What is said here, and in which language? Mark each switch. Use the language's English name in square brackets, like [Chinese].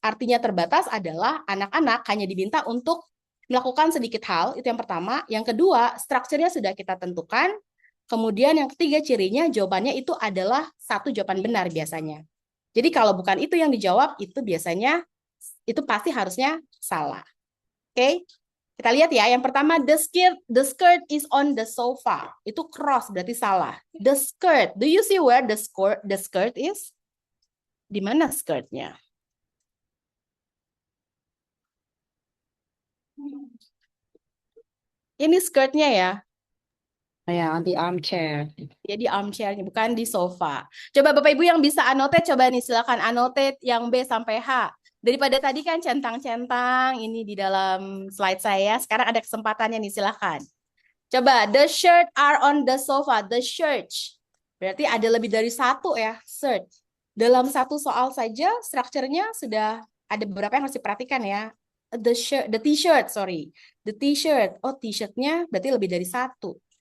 [Indonesian] Artinya terbatas adalah anak-anak hanya diminta untuk melakukan sedikit hal, itu yang pertama. Yang kedua, strukturnya sudah kita tentukan. Kemudian yang ketiga cirinya jawabannya itu adalah satu jawaban benar biasanya. Jadi kalau bukan itu yang dijawab, itu biasanya, itu pasti harusnya salah. Oke, kita lihat ya. [English] Yang pertama, the skirt is on the sofa. [Indonesian] Itu cross, berarti salah. [English] The skirt, do you see where the skirt is? [Indonesian] Di mana skirtnya? Ini skirtnya ya. [English] Yeah, on the armchair. [Indonesian] Ya di armchairnya, bukan di sofa. Coba Bapak Ibu yang bisa annotate, coba nih silakan annotate yang B sampai H. Daripada tadi kan centang-centang ini di dalam slide saya, sekarang ada kesempatannya nih, silakan. [English] Coba, the shirt are on the sofa, the shirt. [Indonesian] Berarti ada lebih dari satu ya, shirt. Dalam satu soal saja, strukturnya sudah ada beberapa yang harus diperhatikan ya. [English] The t-shirt, sorry. The t-shirt, [Indonesian] oh t-shirtnya berarti lebih dari satu.